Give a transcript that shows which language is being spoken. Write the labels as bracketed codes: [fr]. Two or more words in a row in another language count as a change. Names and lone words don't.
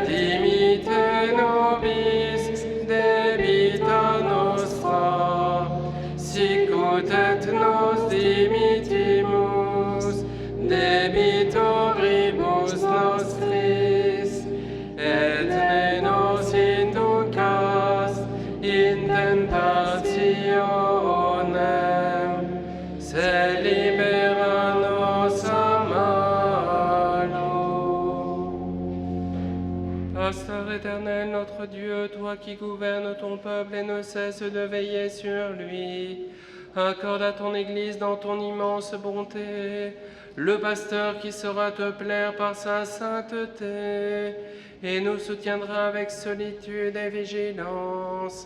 [la] dimitte nobis debita nostra, sicut et nos dimittimus debitoribus nostris, et ne nos inducas in tentationem, se libera nos a malo. [fr] Pasteur éternel, notre Dieu, toi qui gouvernes ton peuple et ne cesses de veiller sur lui, accorde à ton Église dans ton immense bonté le pasteur qui saura te plaire par sa sainteté et nous soutiendra avec solitude et vigilance.